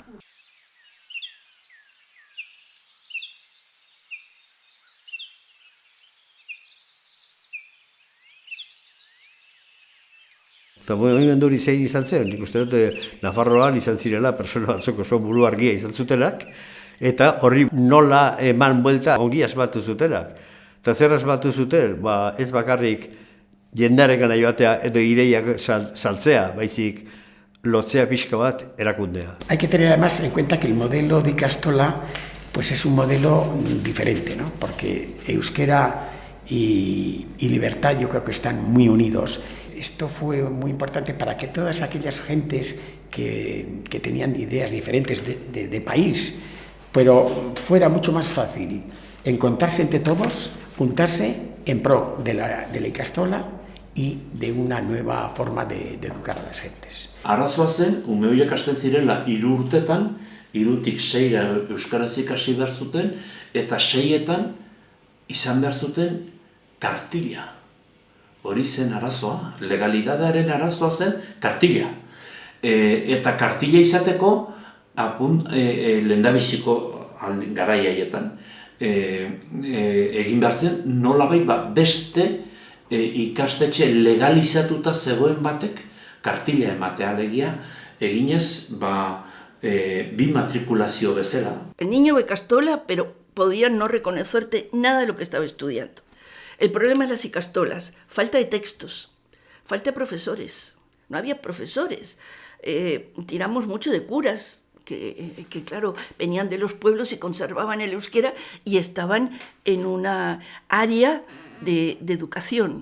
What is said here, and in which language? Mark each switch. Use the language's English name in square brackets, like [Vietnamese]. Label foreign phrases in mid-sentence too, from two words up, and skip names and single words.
[Basque] Eta mugimendu hori zein izan zen, nik uste dut Nafarroan izan zirela persona batzuk oso buru argia izan zutenak, eta horri nola eman buelta ongi asmatu zutenak. Eta zer asmatu zuten, ez bakarrik jendarekana joatea edo ideiak saltzea, baizik lotzea pixka bat erakundea. [Spanish] Hay que tener además en cuenta que el modelo de ikastola pues es un modelo diferente, ¿no? Porque euskera y libertad yo creo que están muy unidos. Esto fue muy importante para que todas aquellas gentes que tenían ideas diferentes de país, pero fuera mucho más fácil encontrarse entre todos, juntarse en pro de la ikastola y de una nueva forma de educar a las gentes. [Basque] Arazoa zen, ume horiek hasten zirela 3 urtetan, 3tik 6 euskaraz ikasi behar zuten, eta 6etan izan behar zuten kartila. Hori zen arazoa, legalidadaren arazoa zen kartila. Eta kartila izateko, lehendabiziko garaiaietan, egin behar zen, nolabait beste ikastetxe legalizatuta zegoen batek kartila ematea alegia, eginez, bi matrikulazio bezala. [Spanish] El niño ve ikastola, pero podían no reconocerte nada de lo que estaba estudiando. El problema es las ikastolas, falta de textos, falta de profesores, no había profesores. Tiramos mucho de curas, que claro, venían de los pueblos y conservaban el euskera y estaban en una área de educación.